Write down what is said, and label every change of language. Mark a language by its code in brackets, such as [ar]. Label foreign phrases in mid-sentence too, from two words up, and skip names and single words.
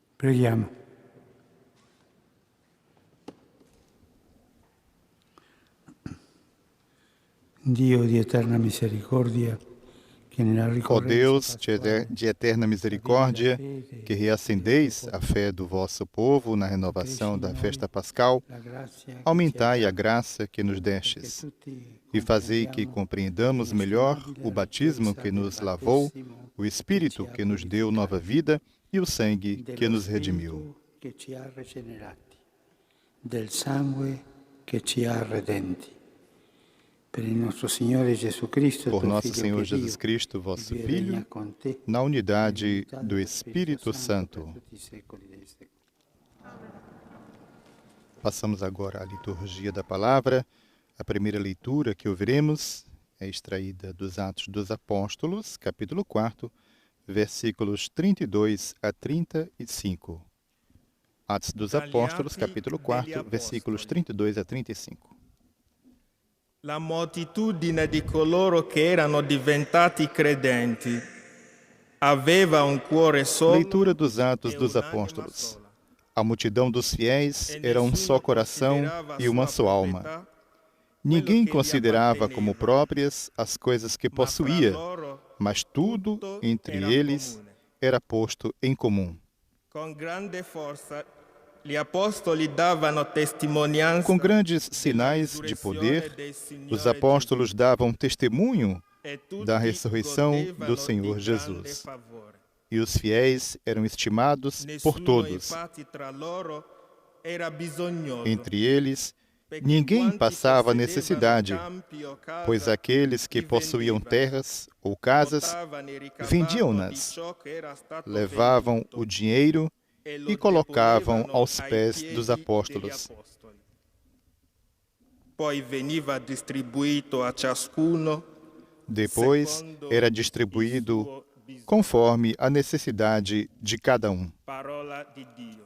[it] Preghiamo. Dio di eterna misericordia, que nella [pt] Ó [it] ricorrenza [pt] Deus [it] pasquale [pt] de eterna misericórdia, que reacendeis a fé do vosso povo na renovação da festa pascal, [it] la grazia che [pt] aumentai [it] ci [pt] a graça que nos [it] ha dato, [pt] destes, [it] che tutti [pt] e fazei que compreendamos melhor o batismo que nos lavou, o Espírito que nos deu nova vida e o sangue que nos redimiu. [it] che ci ha regenerati, del sangue che ci ha redenti. Per il nostro Signore Gesù Cristo, [pt] Por [it] tuo [pt] nosso [it] Figlio, [pt] Senhor [it] che Dio, [pt] Jesus Cristo, vosso [it] vive e [pt] Filho, [it] regna con te, [pt] na unidade [it] nell'unità [pt] do [it] dello [pt] Espírito Santo. [it] per tutti i secoli dei secoli. [pt] Passamos agora à liturgia da palavra. A primeira leitura que ouviremos é extraída dos Atos dos Apóstolos, capítulo 4, versículos 32 a 35. Atos dos Apóstolos, capítulo 4, versículos 32 a 35. [it] La moltitudine di coloro che erano diventati credenti aveva un cuore solo. [pt] Leitura dos Atos dos Apóstolos. A multidão dos fiéis era um só coração e uma só alma. Ninguém considerava como próprias as coisas que possuía, mas tudo entre eles era posto em comum. Com grande força, [it] gli apostoli davano testimonianza. [pt] Com grandes sinais de poder, os apóstolos davam testemunho da ressurreição do Senhor Jesus. E os fiéis eram estimados por todos. Entre eles, ninguém passava necessidade, pois aqueles que possuíam terras ou casas vendiam-nas, levavam o dinheiro e colocavam aos pés dos apóstolos. [it] Poi veniva distribuito a ciascuno. [pt] Depois era distribuído conforme a necessidade de cada um. [it] Parola di Dio.